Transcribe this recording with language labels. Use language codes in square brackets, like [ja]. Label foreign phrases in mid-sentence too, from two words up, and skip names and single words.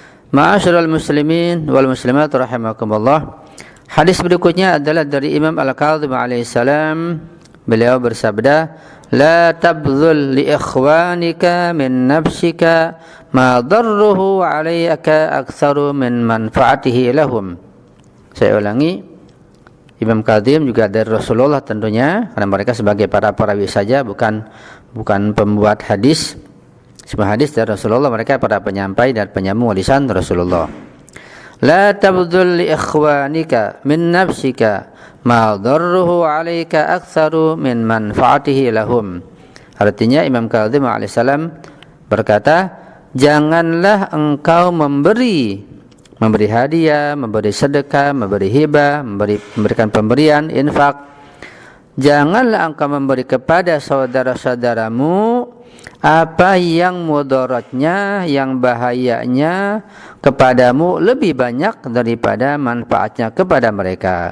[ar] معاشر المسلمين والمسلمات رحمكم الله. [id] Hadis berikutnya adalah dari Imam Al-Kadzim alaihissalam. Beliau bersabda, [ar] "لا تبذل لإخوانك من نفسك ما ضره عليك أكثر من منفعته لهم." [id] Saya ulangi, Imam Kadzim juga dari Rasulullah tentunya, karena mereka sebagai para perawi saja, bukan pembuat hadis. Semua hadis dari Rasulullah, mereka para penyampai dan penyambung lisan Rasulullah. [ar] لا تبذل لإخوانك من نفسك ما ضره عليك أكثر من منفعته لهم. [id] Artinya Imam Kadzim alaihissalam berkata, janganlah engkau memberi hadiah, memberi sedekah, memberi hibah, memberikan pemberian, infak. Janganlah engkau memberi kepada saudara-saudaramu apa yang mudaratnya, yang bahayanya kepadamu lebih banyak daripada manfaatnya kepada mereka.